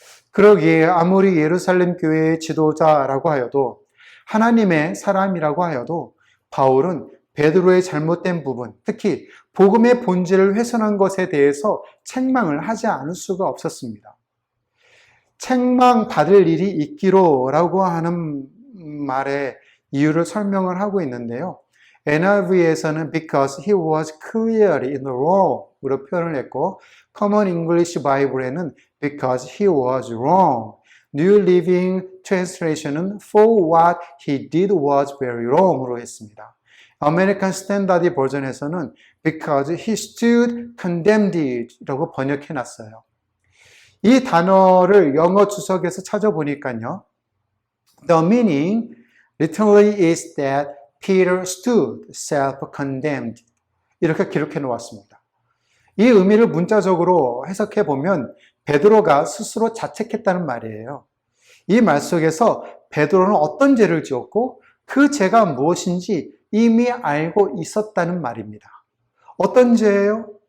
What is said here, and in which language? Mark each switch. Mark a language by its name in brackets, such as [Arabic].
[Korean] 그러기에 아무리 예루살렘 교회의 지도자라고 하여도 하나님의 사람이라고 하여도 바울은 베드로의 잘못된 부분, 특히 복음의 본질을 훼손한 것에 대해서 책망을 하지 않을 수가 없었습니다. 책망받을 일이 있기로라고 하는 말의 이유를 설명을 하고 있는데요. NIV에서는 [English] because he was clearly in the wrong [Korean] 으로 표현을 했고 [English] Common English Bible에는 because he was wrong. New Living Translation은 for what he did was very wrong [Korean] 으로 했습니다. [English] American Standard [Korean] 버전에서는 [English] because he stood condemned [Korean] 라고 번역해놨어요. 이 단어를 영어 주석에서 찾아보니까요. [English] The meaning literally is that Peter stood self-condemned. [Korean] 이렇게 기록해 놓았습니다. 이 의미를 문자적으로 해석해 보면 베드로가 스스로 자책했다는 말이에요. 이 말 속에서 베드로는 어떤 죄를 지었고 그 죄가 무엇인지 이미 알고 있었다는 말입니다. 어떤 죄예요?